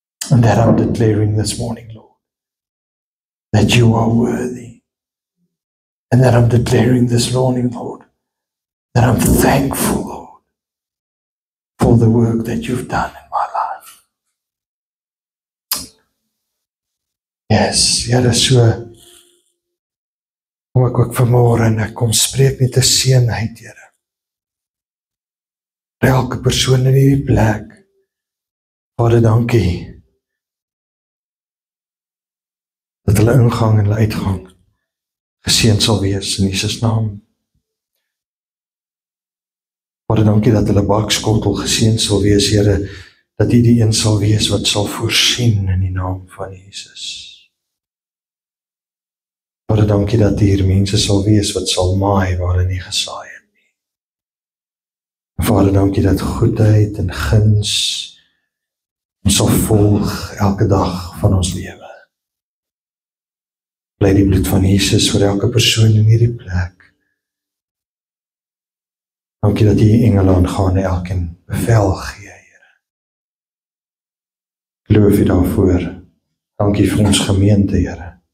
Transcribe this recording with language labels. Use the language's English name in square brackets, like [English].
[English] And that I'm declaring this morning, Lord, that you are worthy. And that I'm declaring this morning, Lord, that I'm thankful, Lord, for the work that you've done in my life. [Afrikaans] Yes, Here, so kom ek ook vanmôre en ek kom spreek met 'n seën uit, Here. Vir elke persoon in hierdie plek. Vader, dankie dat hulle ingang en hulle uitgang geseën sal wees in Jesus naam. Vader, dankie dat hulle bakskottel geseën sal wees, Here, dat U die een sal wees wat sal voorsien in die naam van Jesus. Vader, dankie dat hier mense sal wees wat sal maai waar hulle nie gesaai het nie. Vader, dankie dat goedheid en guns ons sal volg elke dag van ons lewe. Bly die bloed van Jesus vir elke persoon in hierdie plek. Dankie dat U engele aangaan en elkeen bevel gee, Here. Loof U daarvoor. Dankie vir ons gemeente, Here.